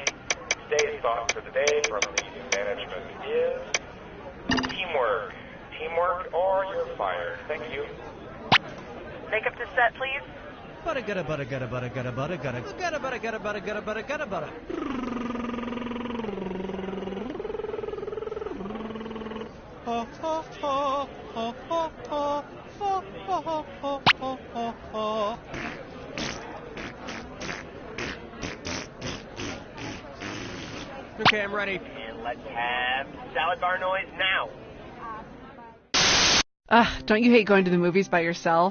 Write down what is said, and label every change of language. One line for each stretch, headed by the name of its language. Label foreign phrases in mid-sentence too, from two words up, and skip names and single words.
English: Today's thought for the day from the new management is teamwork. Teamwork or you're fired. Thank you. Make up the set, please. Butta gutta butta gutta butta gutta butta gutta gutta butta gutta butta gutta butta gutta butta. Ha ha ha ha ha ha. Okay, I'm ready. And let's have salad bar noise now. Don't you hate going to the movies by yourself?